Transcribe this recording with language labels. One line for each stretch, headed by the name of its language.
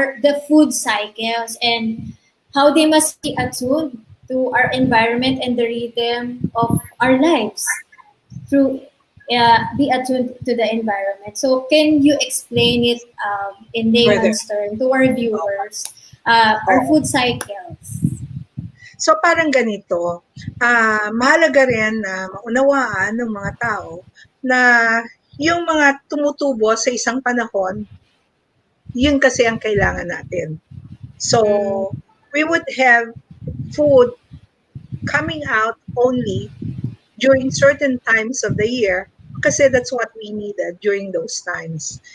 English: The food cycles and how they must be attuned to our environment and the rhythm of our lives through be attuned to the environment. So, can you explain it in layman's terms to our viewers? Our food cycles.
Filipino: So parang ganito, mahalaga rin na maunawaan ng mga tao na yung mga tumutubo sa isang panahon, yun kasi ang kailangan natin.
English: So we would have food coming out only during certain times of the year kasi that's what we needed during those times.